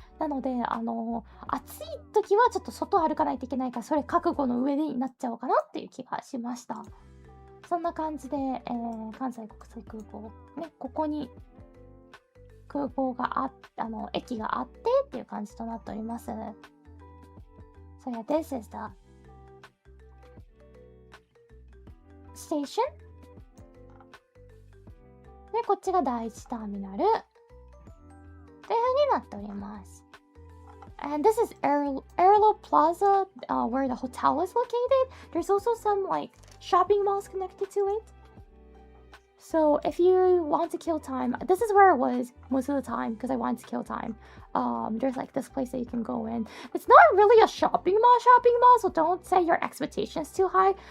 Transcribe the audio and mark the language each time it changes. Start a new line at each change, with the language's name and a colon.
Japanese: なので、暑い時はちょっと外歩かないといけないから、それ覚悟の上でになっちゃおうかなっていう気がしました。そんな感じで、関西国際空港、ね、ここに空港が駅があってっていう感じとなっております。
English: So yeah, this is the station.
Japanese: で、こっちが第一ターミナルという風になっております。
English: And this is Airlo Plaza, where the hotel is located. There's also some like shopping malls connected to it. So if you want to kill time, this is where I was most of the time because I wanted to kill time. There's like this place that you can go in. It's not really a shopping mall, so don't set your expectations too high.